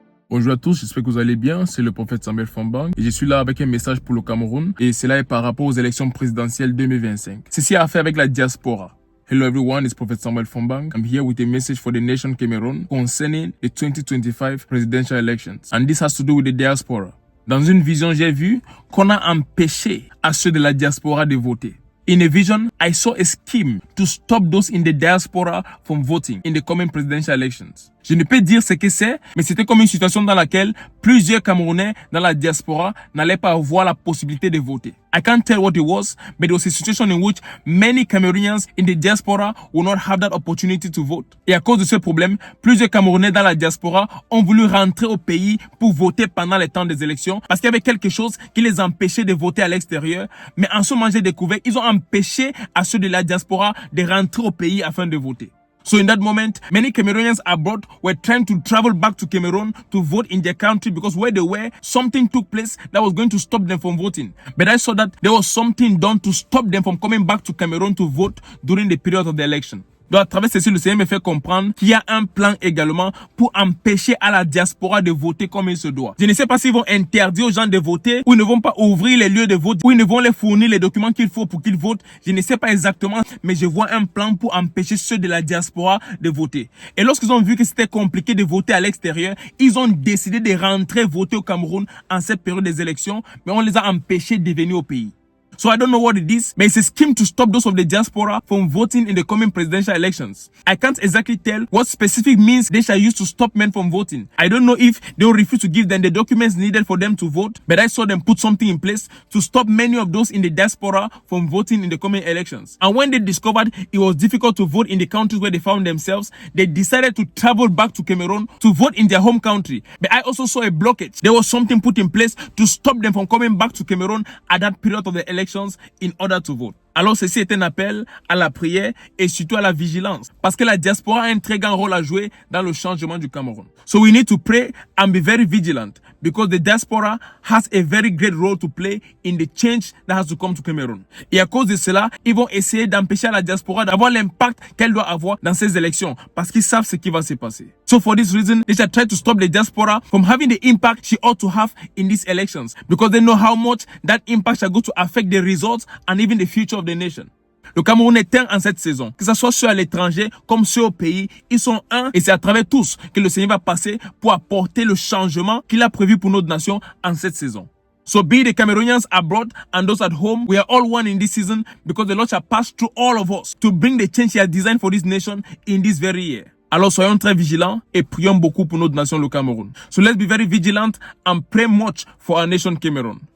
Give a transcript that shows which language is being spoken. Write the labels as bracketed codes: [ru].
[fr] Bonjour à tous, j'espère que vous allez bien. C'est le prophète Samuel Fombang et je suis là avec un message pour le Cameroun et cela est par rapport aux élections présidentielles 2025. Ceci a fait avec la diaspora. [en] Hello everyone, it's Prophet Samuel Fombang. I'm here with a message for the nation Cameroon concerning the 2025 presidential elections. And this has to do with the diaspora. [fr] Dans une vision, j'ai vu qu'on a empêché à ceux de la diaspora de voter. [en] In a vision, I saw a scheme to stop those in the diaspora from voting in the coming presidential elections. [fr] Je ne peux dire ce que c'est, mais c'était comme une situation dans laquelle plusieurs Camerounais dans la diaspora n'allaient pas avoir la possibilité de voter. [en] I can't tell what it was, but it was a situation in which many Cameroonians in the diaspora will not have that opportunity to vote. [fr] Et à cause de ce problème, plusieurs Camerounais dans la diaspora ont voulu rentrer au pays pour voter pendant les temps des élections parce qu'il y avait quelque chose qui les empêchait de voter à l'extérieur. Mais en ce moment, j'ai découvert, ils ont empêché à ceux de la diaspora de rentrer au pays afin de voter. [en] So in that moment, many Cameroonians abroad were trying to travel back to Cameroon to vote in their country because where they were, something took place that was going to stop them from voting. But I saw that there was something done to stop them from coming back to Cameroon to vote during the period of the election. [fr] Donc, à travers ceci, le Seigneur me fait comprendre qu'il y a un plan également pour empêcher à la diaspora de voter comme il se doit. Je ne sais pas s'ils vont interdire aux gens de voter ou ils ne vont pas ouvrir les lieux de vote ou ils ne vont les fournir les documents qu'il faut pour qu'ils votent. Je ne sais pas exactement, mais je vois un plan pour empêcher ceux de la diaspora de voter. Et lorsqu'ils ont vu que c'était compliqué de voter à l'extérieur, ils ont décidé de rentrer voter au Cameroun en cette période des élections, mais on les a empêchés de venir au pays. [en] So I don't know what it is, but it's a scheme to stop those of the diaspora from voting in the coming presidential elections. I can't exactly tell what specific means they shall use to stop men from voting. I don't know if they will refuse to give them the documents needed for them to vote, but I saw them put something in place to stop many of those in the diaspora from voting in the coming elections. And when they discovered it was difficult to vote in the countries where they found themselves, they decided to travel back to Cameroon to vote in their home country. But I also saw a blockage. There was something put in place to stop them from coming back to Cameroon at that period of the election in order to vote. [fr] Alors ceci est un appel à la prière et surtout à la vigilance parce que la diaspora a un très grand rôle à jouer dans le changement du Cameroun. [en] So we need to pray and be very vigilant because the diaspora has a very great role to play in the change that has to come to Cameroon. [fr] Et à cause de cela, ils vont essayer d'empêcher la diaspora d'avoir l'impact qu'elle doit avoir dans ces élections parce qu'ils savent ce qui va se passer. [en] So for this reason, they shall try to stop the diaspora from having the impact she ought to have in these elections because they know how much that impact shall go to affect the results and even the future of the nation. [fr] Le Cameroun est un en cette saison. Que ce soit ceux à l'étranger comme ceux au pays, ils sont un et c'est à travers tous que le Seigneur va passer pour apporter le changement qu'il a prévu pour notre nation en cette saison. [en] So be the Cameroonians abroad and those at home, we are all one in this season because the Lord shall pass through all of us to bring the change He has designed for this nation in this very year. [fr] Alors soyons très vigilants et prions beaucoup pour notre nation, le Cameroun. [en] So let's be very vigilant and pray much for our nation Cameroon.